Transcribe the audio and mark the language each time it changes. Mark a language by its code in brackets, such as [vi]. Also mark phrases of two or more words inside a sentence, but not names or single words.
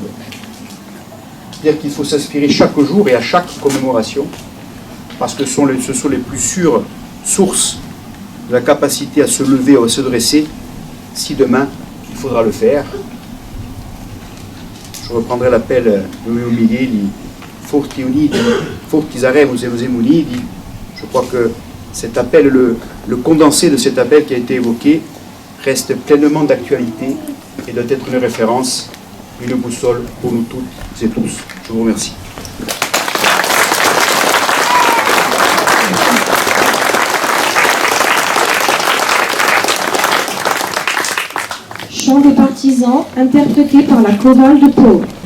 [fr] C'est-à-dire qu'il faut s'inspirer chaque jour et à chaque commémoration, parce que ce sont les plus sûres sources de la capacité à se lever ou à se dresser, si demain il faudra le faire. Je reprendrai l'appel de Meo Miguel, [it] Forti uniti, forti saremos e siamo uniti. [fr] Je crois que cet appel, le condensé de cet appel qui a été évoqué, reste pleinement d'actualité et doit être une référence, une boussole pour nous toutes et tous. Je vous remercie. Chant des partisans, interprété par la chorale de Pau.